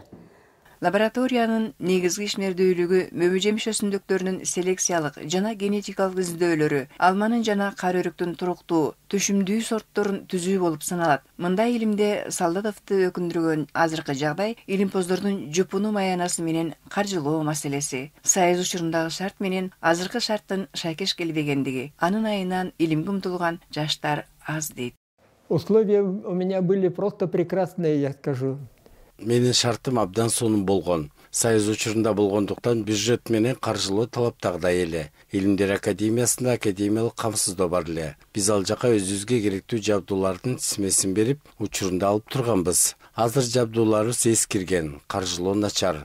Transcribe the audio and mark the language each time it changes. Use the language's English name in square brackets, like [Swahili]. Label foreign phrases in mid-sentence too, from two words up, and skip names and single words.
[Kyrgyz] Лабораториянын негизги ишмердүүлүгү мөмө жемиш өсүмдүктөрүнүн селекциялык жана генетикалык изилдөөлөрү, алманын жана кара өрүктүн туруктуу, түшүмдүү сортторун түзүү болуп саналат. Мындай илимде Солдатовду өкүндүргөн азыркы жагдай илимпоздордун жупуну маянасы менен каржылоо маселеси. Союз учурундагы шарт менен азыркы шарттын шайкеш келбегендиги, анын айынан илимге умтулган жаштар аз дейт. [Russian] Условия у меня были просто прекрасные, я скажу. [Kyrgyz] Менин шартым абдан сонун болгон. Союз учурунда болгондуктан бюджет менен каржылоо талаптагыдай эле. Илимдер академиясында академиялык камсыздоо бар эле. Биз ал жака өзүбүзгө керектүү жабдуулардын тизмесин берип, учурунда алып турганбыз. Азыр жабдууларыбыз эскирген, каржылоо начар.